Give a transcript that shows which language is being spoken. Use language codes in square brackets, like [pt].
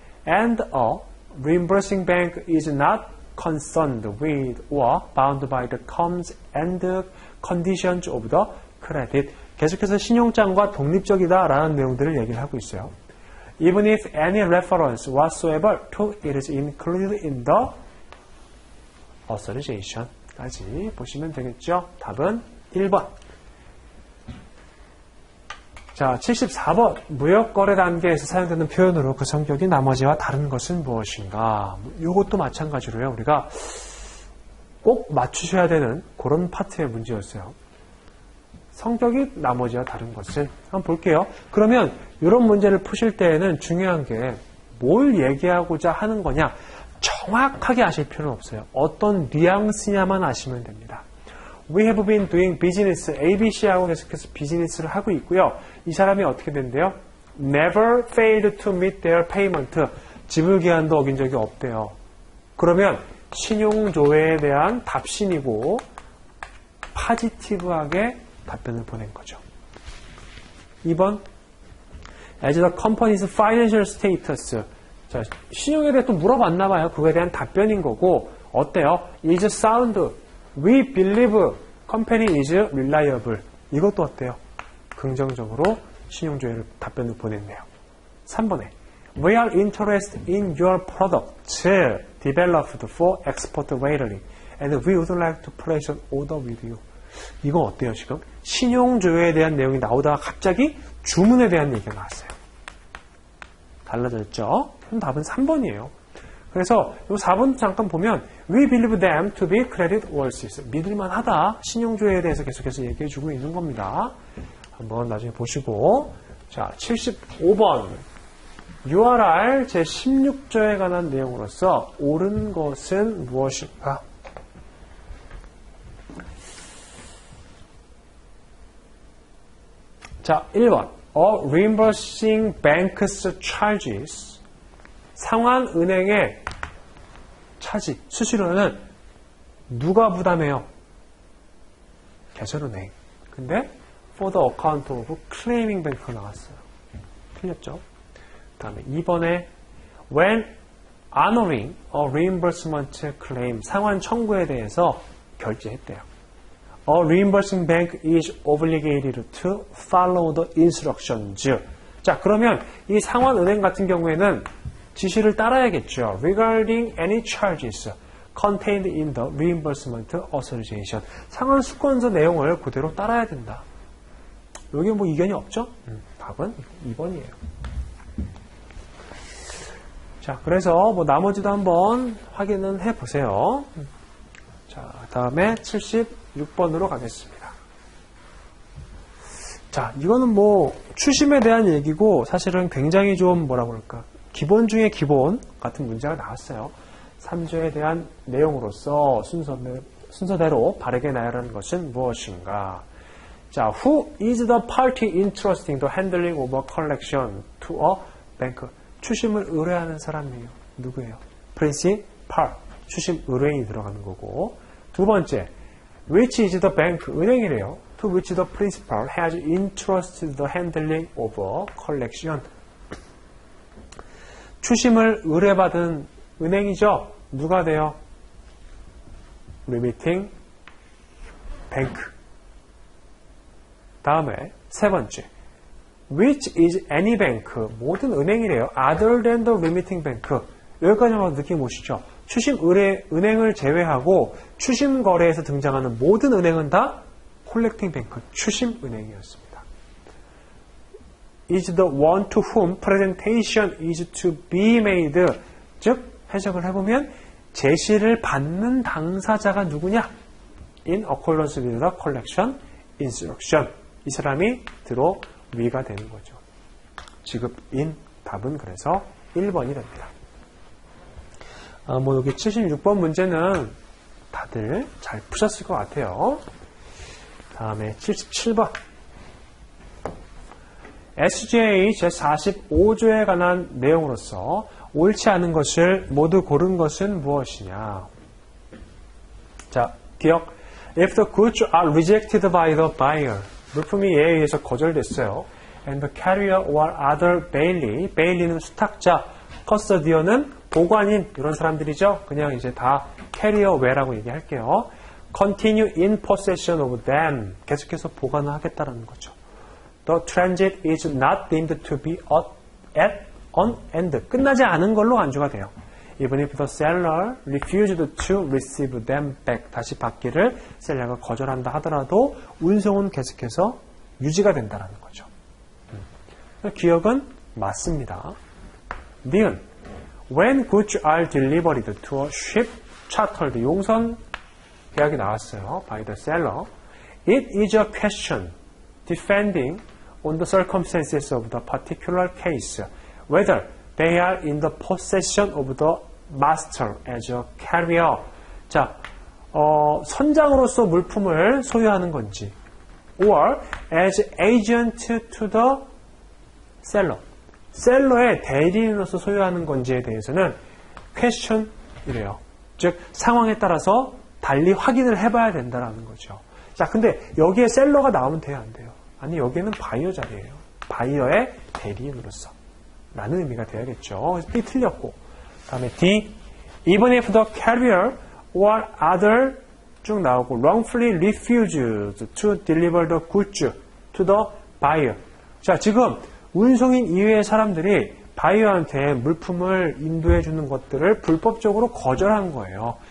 [en] And a reimbursing bank is not concerned with or bound by the terms and conditions of the credit. [ko] 계속해서 신용장과 독립적이다라는 내용들을 얘기를 하고 있어요. [en] Even if any reference whatsoever to it is included in the authorization. [ko] 까지 보시면 되겠죠. 답은 1번. 자, 74번. 무역거래 단계에서 사용되는 표현으로 그 성격이 나머지와 다른 것은 무엇인가? 이것도 마찬가지로요. 우리가 꼭 맞추셔야 되는 그런 파트의 문제였어요. 성격이 나머지와 다른 것은 한번 볼게요. 그러면 이런 문제를 푸실 때에는 중요한 게 뭘 얘기하고자 하는 거냐? 정확하게 아실 필요는 없어요. 어떤 뉘앙스냐만 아시면 됩니다. [en] We have been doing business. [ko] ABC하고 계속해서 비즈니스를 하고 있고요. 이 사람이 어떻게 된대요? [en] Never failed to meet their payment. [ko] 지불 기한도 어긴 적이 없대요. 그러면 신용조회에 대한 답신이고 파지티브하게 답변을 보낸 거죠. [en] 2번 As the company's financial status. [ko] 자, 신용에 대해 또 물어봤나 봐요. 그거에 대한 답변인 거고 어때요? [en] is sound. We believe company is reliable. [ko] 이것도 어때요? 긍정적으로 신용조회를 답변을 보냈네요. [en] 3번에 We are interested in your product developed for export readily and we would like to place an order with you. [ko] 이건 어때요 지금? 신용조회에 대한 내용이 나오다가 갑자기 주문에 대한 얘기가 나왔어요. 달라졌죠? 그럼 답은 3번이에요. 그래서 이 4번 잠깐 보면 [en] We believe them to be credit worthy. [ko] 믿을만하다. 신용조회에 대해서 계속해서 얘기해주고 있는 겁니다. 한번 나중에 보시고 자 75번 URR 제16조에 관한 내용으로서 옳은 것은 무엇인가? 자 1번 [en] A reimbursing bank's charges [ko] 상환은행의 차지, 수수료는 누가 부담해요? 개설은행. [en] 근데 for the account of claiming bank가 나왔어요. [ko] 틀렸죠? 그 다음에 2번에 [en] when honoring a reimbursement claim [ko] 상환 청구에 대해서 결제했대요. [en] A reimbursing bank is obligated to follow the instructions. [ko] 자, 그러면 이 상환은행 같은 경우에는 지시를 따라야겠죠. [en] Regarding any charges contained in the reimbursement authorization. [ko] 상환 수권서 내용을 그대로 따라야 된다. 여기 뭐 이견이 없죠? 답은 2번이에요. 자, 그래서 뭐 나머지도 한번 확인은 해보세요. 자, 다음에 76번으로 가겠습니다. 자, 이거는 뭐 추심에 대한 얘기고 사실은 굉장히 좀 뭐라 그럴까 기본 중에 기본 같은 문제가 나왔어요. 3조에 대한 내용으로서 순서대로 바르게 나열하는 것은 무엇인가? [en] 자, who is the party interested in the handling of a collection to a bank? [ko] 추심을 의뢰하는 사람이에요. 누구예요? principal. 추심 의뢰인이 들어가는 거고. 두 번째, [en] which is the bank? [ko] 은행이래요. [en] to which the principal has entrusted the handling of a collection. [ko] 추심을 의뢰받은 은행이죠. 누가 돼요? Remitting bank. 다음에 세 번째. [en] Which is any bank. [ko] 모든 은행이래요. [en] Other than the remitting bank. [ko] 여기까지만 느낌 오시죠? 추심 의뢰 은행을 제외하고 추심 거래에서 등장하는 모든 은행은 다 collecting bank, 추심 은행이었습니다. [en] is the one to whom presentation is to be made. [ko] 즉 해석을 해보면 제시를 받는 당사자가 누구냐? [en] in accordance with the collection instruction. [ko] 이 사람이 들어 위가 되는 거죠. 지급인 답은 그래서 1번이 됩니다. 여기 76번 문제는 다들 잘 푸셨을 것 같아요. 다음에 77번. SJ 제45조에 관한 내용으로서 옳지 않은 것을 모두 고른 것은 무엇이냐? 자, 기억. [en] If the goods are rejected by the buyer. [ko] 물품이 얘에 의해서 거절됐어요. [en] And the carrier or other bailey. [ko] bailey는 수탁자, custodian은 보관인, 이런 사람들이죠. 그냥 이제 다 carrier where라고 얘기할게요. [en] Continue in possession of them. [ko] 계속해서 보관을 하겠다라는 거죠. [en] The transit is not deemed to be at on end. [ko] 끝나지 않은 걸로 간주가 돼요. [en] Even if the seller refused to receive them back. [ko] 다시 받기를 셀러가 거절한다 하더라도 운송은 계속해서 유지가 된다는 거죠. 기억은 맞습니다. 니은. [en] When goods are delivered to a ship chartered. [ko] 용선 계약이 나왔어요. [en] By the seller. It is a question depending on the circumstances of the particular case. Whether they are in the possession of the master as a carrier. [ko] 자, 선장으로서 물품을 소유하는 건지, [en] or as agent to the seller. [ko] 셀러의 대리인으로서 소유하는 건지에 대해서는 question이래요. 즉, 상황에 따라서 달리 확인을 해봐야 된다는 거죠. 자, 근데 여기에 셀러가 나오면 돼요, 안 돼요? 아니, 여기에는 바이어 자리예요. 바이어의 대리인으로서. 라는 의미가 돼야겠죠. B 틀렸고. 다음에 D. [en] Even if the carrier or other [ko] 쭉 나오고 [en] wrongfully refused to deliver the goods to the buyer. [ko] 자, 지금 운송인 이외의 사람들이 바이어한테 물품을 인도해 주는 것들을 불법적으로 거절한 거예요.